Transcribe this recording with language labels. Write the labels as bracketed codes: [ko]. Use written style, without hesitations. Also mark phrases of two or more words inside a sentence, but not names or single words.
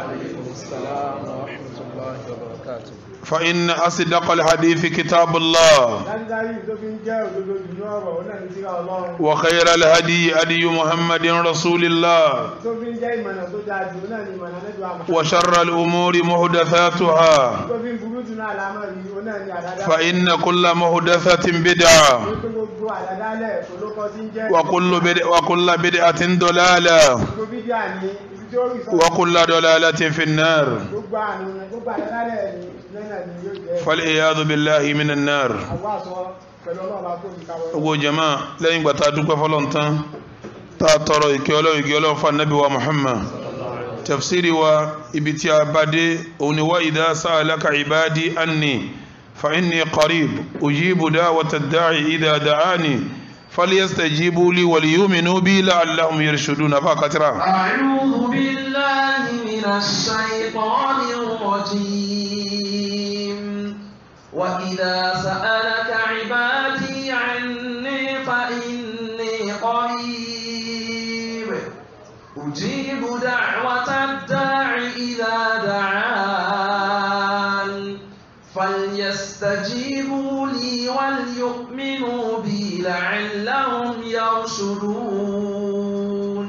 [ar] فإن أصدق الحديث كتاب الله وخير الهدي هدي محمد رسول الله وشر الأمور محدثاتها فإن كل محدثة بدعة وكل بدعة ضلالة وكل ضلالة في النار فالعياذ بالله من النار. [yo] Ogo jama lẹ́yìn gbà tá dúpẹ́ fọ́lọ́run tán tá tọrọ ìkẹ́ Ọlọ́run fún Ànábì wa Muhammad. Tafsiri wa ibi tí a bá dé òun ni wa [ar] إذا سألك عبادي عني فإني قريب أجيب دعوة الداع إذا دعان فليستجيبوا لي وليؤمنوا بي لعلهم يرشدون. Fakatira. أعوذ بالله من الشيطان الرجيم. وإذا سألك عبادي عني فإني قريب أجيب دعوة الداع إذا دعان فليستجيبوا لي وليؤمنوا بي لعلهم يرشدون.